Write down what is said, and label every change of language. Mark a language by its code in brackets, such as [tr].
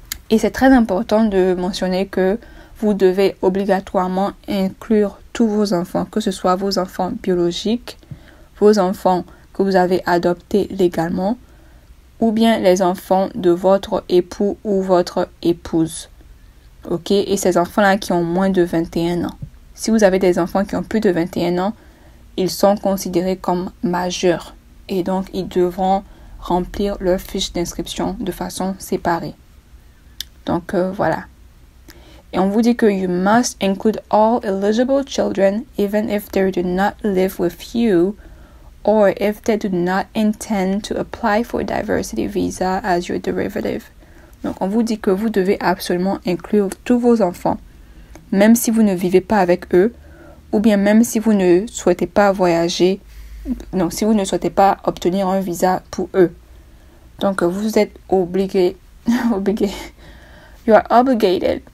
[fr] Et c'est très important de mentionner que vous devez obligatoirement inclure tous vos enfants, que ce soit vos enfants biologiques, vos enfants que vous avez adoptés légalement, ou bien les enfants de votre époux ou votre épouse. Ok? Et ces enfants-là qui ont moins de 21 ans. Si vous avez des enfants qui ont plus de 21 ans, ils sont considérés comme majeurs. Et donc, ils devront remplir leur fiche d'inscription de façon séparée. Donc, voilà. Et on vous dit que [en] you must include all eligible children even if they do not live with you or if they do not intend to apply for a diversity visa as your derivative. [fr] Donc, on vous dit que vous devez absolument inclure tous vos enfants, même si vous ne vivez pas avec eux, ou bien même si vous ne souhaitez pas voyager, donc si vous ne souhaitez pas obtenir un visa pour eux. Donc, vous êtes obligé, [en] you are obligated.